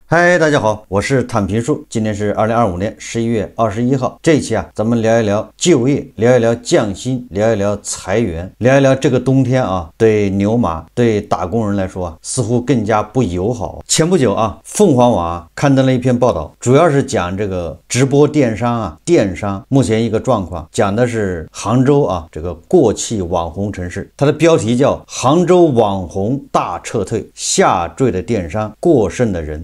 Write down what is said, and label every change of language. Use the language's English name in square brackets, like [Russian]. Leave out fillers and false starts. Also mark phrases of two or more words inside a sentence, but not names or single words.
[Chinese] 嗨，大家好，我是坦平树。今天是2025年11月21号。這一期啊，咱們聊一聊就業，聊一聊降薪，聊一聊裁員，聊一聊這個冬天啊，對牛馬、對打工人來說啊，似乎更加不友好。前不久啊，鳳凰網刊登了一篇報道，主要是講這個直播電商啊，電商目前一個狀況，講的是杭州啊這個過氣網紅城市，它的標題叫杭州網紅大撤退，下墜的電商，過剩的人。